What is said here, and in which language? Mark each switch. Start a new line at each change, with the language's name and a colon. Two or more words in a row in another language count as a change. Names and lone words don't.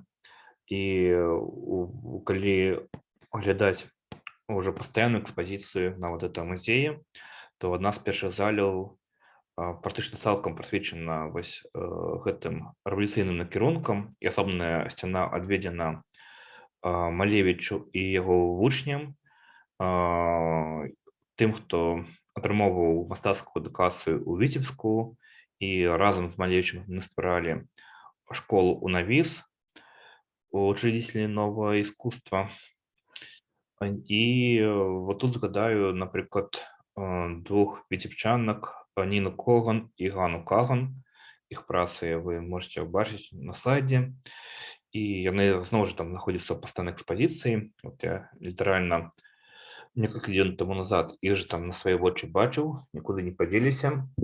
Belarusian: І калі аглядаць уже пастаянную экспазіцыю
Russian: на вот этом
Belarusian: музеі, то адна з першых заляў практычна цалкам прысвечана вось гэтым рэвалюцыйным накірункам, і асобная сцяна адведзена Малевічу і яго вучням, тым, хто атрымоўваў мастацкую адукацыю ў Віцебску, і разам з Малевічам яны стваралі школу «Унавіс»,
Russian: учредителі нового искусства.
Ukrainian: І вот тут згадаю, наприклад, двох віцебчанок, Ніну Коган і Гану Каган.
Belarusian: Іх працы вы можете убачыць на сайце. І яны зноў жа там знаходзяцца ў пастаяннай экспазіцыі. Вот я літаральна некалькі дзён таму назад іх же там на свае вочы бачыў, нікуды не падзеліся.